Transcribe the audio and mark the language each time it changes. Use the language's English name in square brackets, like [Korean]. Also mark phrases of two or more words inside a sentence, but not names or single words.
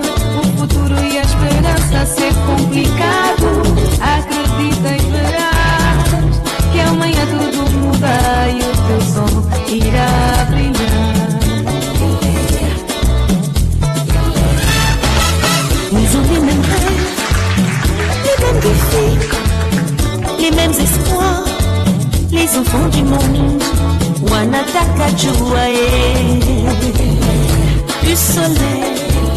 [Portuguese] O futuro e a esperança ser complicado, acredita e verás que amanhã tudo muda e o teu sol irá brilhar. [French] Ils ont les mêmes rêves, les mêmes défis, les mêmes espoirs, les enfants du monde. [Swahili] Wanataka jua [French] du soleil.